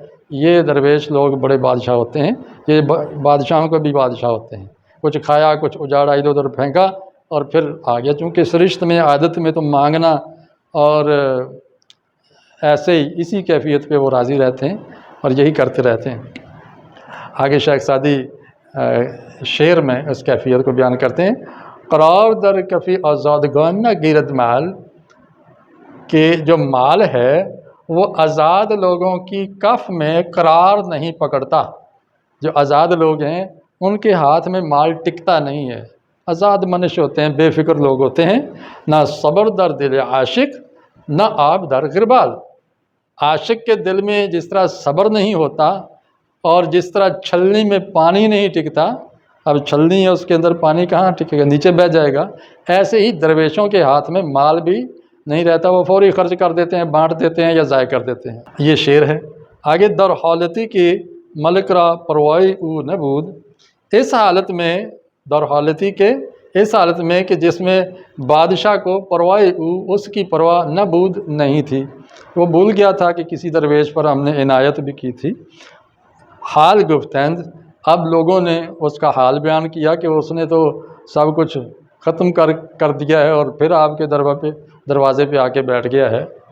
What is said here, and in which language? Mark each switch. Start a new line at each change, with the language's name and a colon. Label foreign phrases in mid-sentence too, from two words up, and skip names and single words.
Urdu: یہ درویش لوگ بڑے بادشاہ ہوتے ہیں، یہ بادشاہوں کو بھی بادشاہ ہوتے ہیں، کچھ کھایا، کچھ اجاڑا، ادھر ادھر پھینکا اور پھر آ گیا، چونکہ سرشت میں، عادت میں تو مانگنا اور ایسے ہی اسی کیفیت پہ وہ راضی رہتے ہیں اور یہی کرتے رہتے ہیں۔ آگے شیخ سعدی شعر میں اس کیفیت کو بیان کرتے ہیں۔
Persian: قرار در کفی آزادگان نہ گیرد مال،
Urdu: کہ جو مال ہے وہ آزاد لوگوں کی کف میں قرار نہیں پکڑتا۔ جو آزاد لوگ ہیں ان کے ہاتھ میں مال ٹکتا نہیں ہے، آزاد منش ہوتے ہیں، بے فکر لوگ ہوتے ہیں۔
Persian: نہ صبر در دل عاشق، نہ آب در غربال۔
Urdu: عاشق کے دل میں جس طرح صبر نہیں ہوتا اور جس طرح چھلنی میں پانی نہیں ٹکتا، اب چھلنی ہے اس کے اندر پانی کہاں ٹکے گا، نیچے بہہ جائے گا، ایسے ہی درویشوں کے ہاتھ میں مال بھی نہیں رہتا، وہ فوری خرچ کر دیتے ہیں، بانٹ دیتے ہیں یا ضائع کر دیتے ہیں۔ یہ شعر ہے۔ آگے
Persian: در حالتی کی ملک را پروائی او نبود،
Urdu: اس حالت میں،
Persian: در حالتی
Urdu: کے اس حالت میں کہ جس میں بادشاہ کو
Persian: پروائی او،
Urdu: اس کی پرواہ نبود نہیں تھی، وہ بھول گیا تھا کہ کسی درویش پر ہم نے عنایت بھی کی تھی۔
Persian: حال گفتند،
Urdu: اب لوگوں نے اس کا حال بیان کیا کہ اس نے تو سب کچھ ختم کر دیا ہے اور پھر آپ کے دروازے پہ آ کے بیٹھ گیا ہے۔